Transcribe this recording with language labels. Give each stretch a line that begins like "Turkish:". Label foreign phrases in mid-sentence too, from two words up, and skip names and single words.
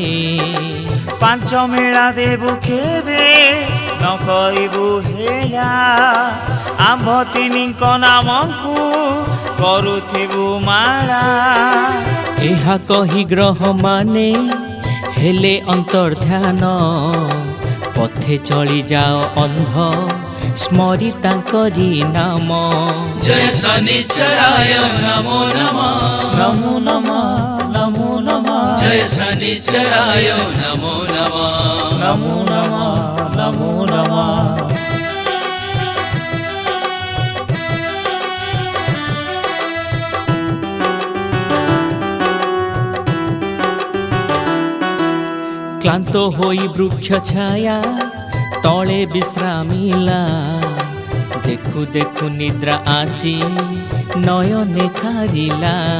Odia: ପାଞ୍ଚ ମେଳା ଦେବୁ କେବେ ନ କରିବୁ ହେଳା, ଆମ୍ଭ ତିନିଙ୍କ ନାମକୁ କରୁଥିବୁ ମାଳା। ଏହା କହି ଗ୍ରହ ମାନେ ହେଲେ ଅନ୍ତର୍ଧ୍ୟାନ, ପଥେ ଚଳି ଯାଅ ଅନ୍ଧ ସ୍ମରି ତାଙ୍କରି ନାମ।
Sanskrit: जय शनिश्चराय नमो नमः ନମୋ ନମଃ ନମୋ ନମଃ जय शनिश्चराय नमो नमः ନମୋ ନମଃ ନମୋ ନମଃ।
Odia: କ୍ଳାନ୍ତ ହୋଇ ବୃକ୍ଷ ଛାୟା ତଳେ ବିଶ୍ରାମିଲା, ଦେଖୁ ଦେଖୁ ନିଦ୍ରା ଆସି ନୟନେ ଖାରିଲା।